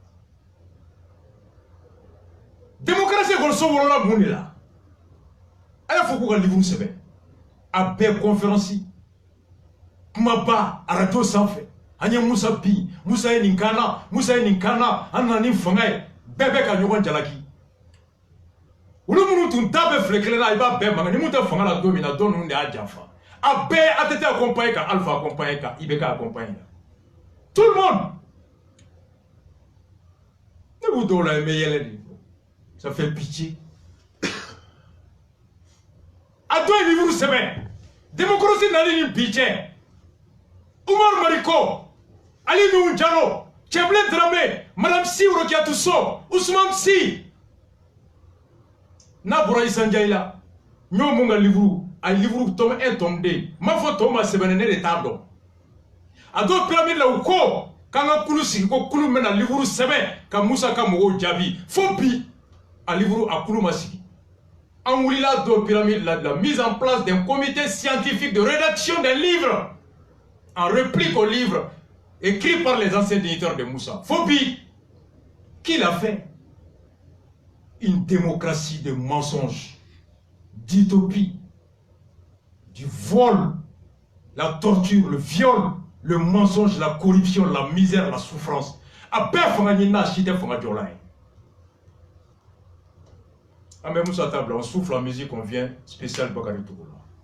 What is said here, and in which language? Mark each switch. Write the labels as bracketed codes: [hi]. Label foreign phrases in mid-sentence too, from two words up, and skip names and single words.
[bm] démocratie ekɔliso wolola mun de la a y'a fɔ k'u ka livre sɛbɛn a bɛɛ conférence kumaba arajo sanfɛ an ye Musa bin Musa ye nin kana Musa ye nin kana an nana ni fanga ye bɛɛ bɛ ka ɲɔgɔn jalaki olu minnu tun ta bɛ filɛ kelen na i b'a bɛɛ mankan ni mun tɛ fanga la don min na don ninnu de y'a janfa a bɛɛ ATT accompagné ka Alpha accompagné ka IBK [fr] accompagné tout le monde [bm] ne b'u dɔw la i bɛ yɛlɛ de [fr] ça fait pitié [bm] a dɔ ye livre sɛbɛn démocratie nali ni bi cɛ Umar Mariko Ali Nuhu Jalo Cɛbilen Dramé Madame Sy Rokiatou Sow Ousmane Sy n'a bɔra Issa Ndiaye la n y'o mun ka livre a livre tome 1 tome 2 m'a fɔ tɔw ma sɛbɛnni ne de t'a dɔn a dɔw pyramide la u ko k'an ka kulu sigi ko kulu bɛna livre sɛbɛn ka Musa ka mɔgɔw jaabi fo bi a livre a kulu ma sigi an wulila dɔw pyramide la de la [fr] mise en place d'un comité scientifique de rédaction des livres en réplique aux livres écrits par les anciens dignitaires de Moussa. Phobie, qui l'a fait? Une démocratie de mensonges, d'utopie, du vol, la torture, le viol, le mensonge, la corruption, la misère, la souffrance. [bm] A bɛɛ fanga ɲini n'a si tɛ fanga jɔla ye. An bɛ [fr] Musa table, on souffle la musique, on vient spécial Bakary Togo la.